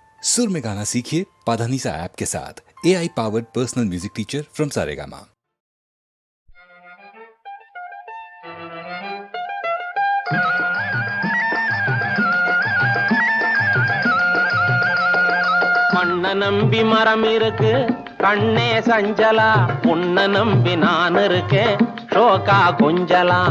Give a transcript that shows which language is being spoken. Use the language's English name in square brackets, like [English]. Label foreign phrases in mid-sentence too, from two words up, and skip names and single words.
[Hindi] सुर में गाना सीखिए पाधानीसा ऐप के साथ। [English] AI powered personal music teacher from Saregama. [Tamil] மண்ண நம்பி மரம் இருக்கு கண்ணே சஞ்சலா, உன்ன நம்பி நான் இருக்கேன் ஷோகா கொஞ்சலாம்.